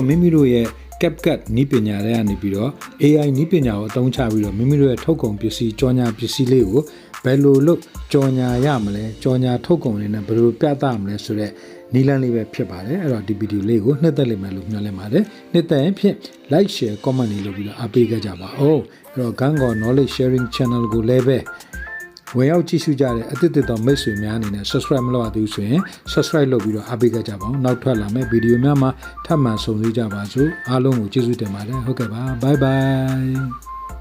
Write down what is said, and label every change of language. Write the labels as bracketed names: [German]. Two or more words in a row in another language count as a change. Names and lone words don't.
[Burmese] မိမိတို့ရဲ့ CapCut နည်းပညာတွေကနေပြီးတော့ AI နည်းပညာကိုအသုံးချပြီးတော့မိမိတို့ရဲ့ထုတ်ကုန်ပစ္စည်းကြော်ညာပစ္စည်းလေး ကိုဘယ်လိုလုပ်ကြော်ညာရမလဲကြော်ညာထုတ်ကုန်လေးနဲ့ဘယ်လိုပြသမလဲဆိုတော့နီလန်းလေးပဲဖြစ်ပါတယ်အဲ့တော့ဒီဗီဒီယိုလေးကိုနှစ်သက်လိမ့်မယ်လို့မျှော်လင့်ပါတယ်နှစ်သက်ရင်ဖြင့် [English] like share comment [Burmese] လေးလုပ်ပြီးတော့အားပေးကြပါဦးအဲ့တော့ Kantkaw [English] knowledge sharing channel [Burmese] ကိုလည်းပဲဝင်ရောက်ကြည့်ရှုကြတဲ့အသစ်တော်မိတ်ဆွေများအနေနဲ့ subscribe မလုပ်ရသေးဘူးဆိုရင် subscribe လုပ်ပြီးတော့အားပေးကြပါဦးနောက်ထွက်လာမယ့်ဗီဒီယိုများမှာထပ်မံဆုံတွေ့ကြပါစို့အားလုံးကိုကျေးဇူးတင်ပါတယ်ဟုတ်ကဲ့ပါ [English] bye bye